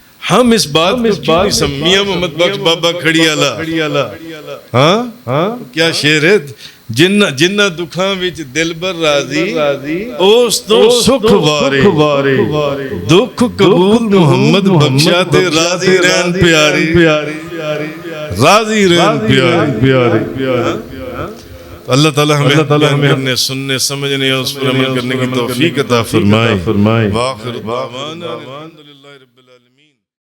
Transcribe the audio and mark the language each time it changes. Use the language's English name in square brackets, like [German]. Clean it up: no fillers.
[Punjabi] ہم اس بات کو سمیہ محمد بخش بابا کھڑی آلا. [Urdu] ہاں کیا شعر ہے؟ [Punjabi] جنہ دکھاں وچ دلبر راضی اس تو سکھ وارے دکھ قبول محمد بخشا تے راضی رہن پیاری. راضی رہن پیاری. [Urdu] اللہ تعالی ہمیں کرنے، سننے، سمجھنے اور اس پر عمل کرنے کی توفیق عطا فرمائے. [Arabic] واخر دعوانا الحمدللہ رب العالمین.